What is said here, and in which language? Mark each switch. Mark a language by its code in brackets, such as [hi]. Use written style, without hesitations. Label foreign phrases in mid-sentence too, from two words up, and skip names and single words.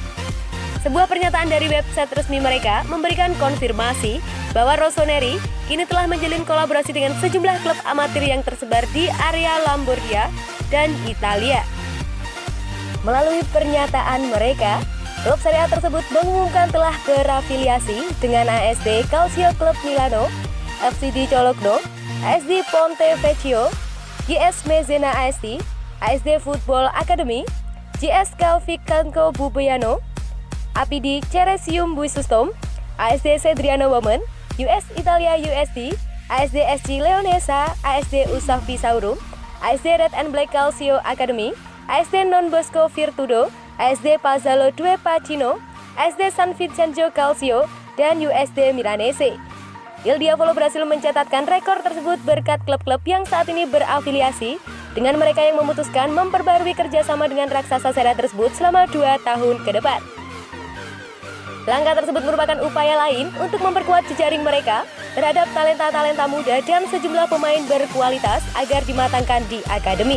[id] Sebuah pernyataan dari website resmi mereka memberikan konfirmasi bahwa Rossoneri kini telah menjalin kolaborasi dengan sejumlah klub amatir yang tersebar di area Lombardia dan Italia. Melalui pernyataan mereka, klub Serie A tersebut mengumumkan telah berafiliasi dengan ASD Calcio Club Milano, FC di Cologno, ASD Ponte Vecchio, GS Mezzena ASD, ASD Football Academy, GS Calvicanco Bubbiano, APD Ceresium Buisustom, ASD Cedriano Women, US Italia USD, ASD SC Leonessa, ASD Usaf Pisaurum, ASD Red and Black Calcio Academy, ASD Non Bosco Virtudo, ASD Pazzalo Due Pacino, ASD San Vincenzo Calcio, dan USD Milanese. Il Diavolo berhasil mencatatkan rekor tersebut berkat klub-klub yang saat ini berafiliasi dengan mereka yang memutuskan memperbarui kerjasama dengan raksasa Serie A tersebut selama 2 tahun ke depan. Langkah tersebut merupakan upaya lain untuk memperkuat jejaring mereka terhadap talenta-talenta muda dan sejumlah pemain berkualitas agar dimatangkan di akademi.